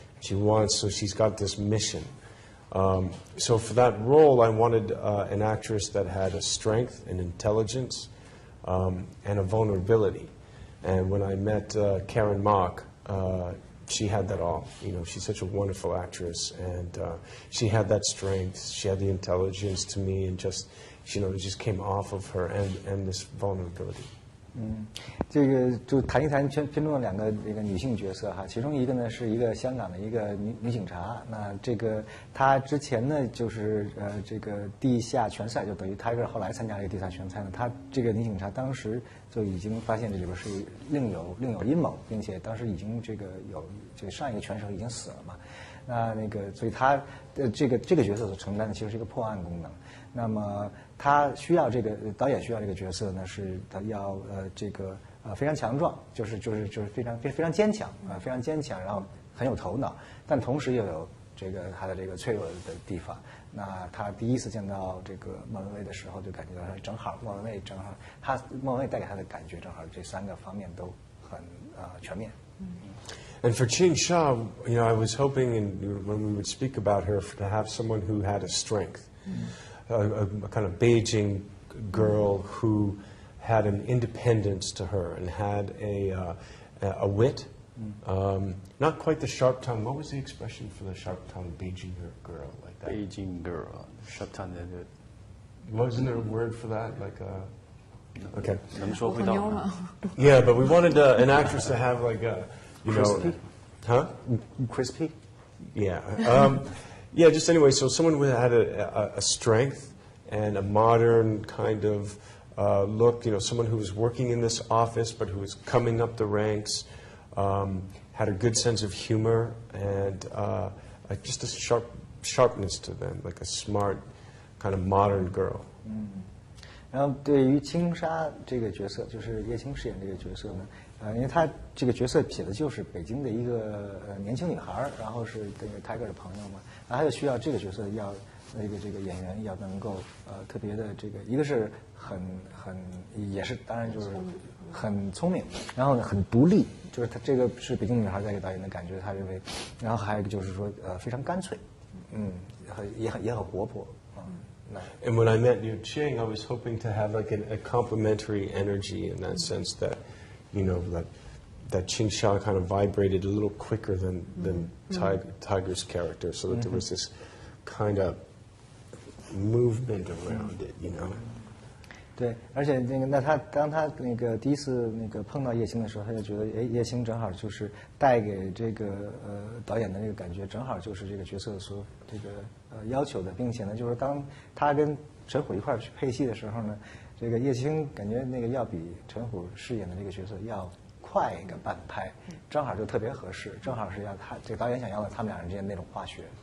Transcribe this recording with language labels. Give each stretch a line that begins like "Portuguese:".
English: So she's got this mission. So for that role, I wanted an actress that had a strength, an intelligence, and a vulnerability. And when I met Karen Mock, she had that all. You know, she's such a wonderful actress, and she had that strength. She had the intelligence to me, and just, you know, it just came off of her, and this vulnerability.
Chinese: 这个就谈一谈片中的2个这个女性角色哈，其中一个呢是一个香港的一个女警察，那这个她之前呢就是这个地下拳赛，就等于 Taiger 后来参加这个地下拳赛呢，她这个女警察当时就已经发现这里边是另有阴谋，并且当时已经这个上一个拳手已经死了嘛，那个所以她这个角色所承担的其实是一个破案功能。那么他需要导演需要这个角色呢，是他要非常强壮，就是非常坚强非常坚强，然后很有头脑，但同时又有他的这个脆弱的地方。那他第一次见到这个莫文蔚的时候，就感觉到正好莫文蔚带给他的感觉正好这3个方面都很全面。
English: And for Qing Sha, you know, I was hoping, when we would speak about her, to have someone who had a strength. A kind of Beijing girl who had an independence to her and had a wit, not quite the sharp tongue. What was the expression for the sharp tongue Beijing girl like that? Beijing girl, sharp tongue. Wasn't there a word for that? Like okay.
Chinese: 能说会道吗？
English: Yeah, but we wanted an actress to have like a, you know, Crispy? Huh? Crispy? Yeah. Yeah, just anyway, so someone who had a strength and a modern kind of look, you know, someone who was working in this office but who was coming up the ranks, had a good sense of humor and just a sharpness to them, like a smart kind of modern girl.
Chinese: 然后对于青纱这个角色，就是叶青饰演这个角色呢，因为她这个角色写的就是北京的一个年轻女孩，然后是这个 Taiger 的朋友嘛，然后他就需要这个角色要这个演员要能够特别的这个，一个是很也是当然就是很聪明，然后呢很独立，就是他这个是北京女孩在给导演的感觉，他认为，然后还有一个就是说非常干脆，也很活泼啊。
English: And when I met Liu Qing, I was hoping to have like a complementary energy in that sense that, that Qing Xia kind of vibrated a little quicker than Tiger's character, so that there was this kind of movement around it,
Chinese: 对，而且当他第一次碰到叶青的时候，他就觉得叶青正好就是带给这个导演的那个感觉，正好就是这个角色所这个要求的，并且呢，就是当他跟陈虎一块儿去配戏的时候呢，这个叶青感觉要比陈虎饰演的这个角色要快一个半拍，正好就特别合适，正好是要这个导演想要的他们两人之间那种化学。